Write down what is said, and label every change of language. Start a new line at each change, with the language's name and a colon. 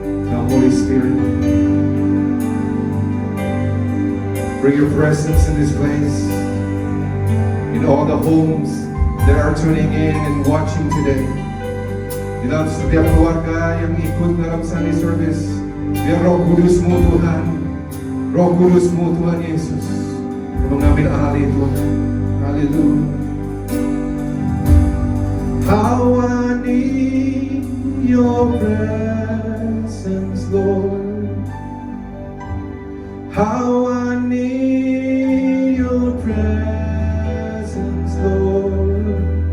English: Now, Holy Spirit, bring your presence in this place, in all the homes that are tuning in and watching today.
Indonesian: Di dalam setiap keluarga yang ikut dalam Sunday service, biar Roh Kudus-Mu Tuhan, Roh Kudus-Mu Tuhan Yesus mengambil alih Tuhan. Haleluya.
English: How I need your presence, Lord. How I need your presence, Lord.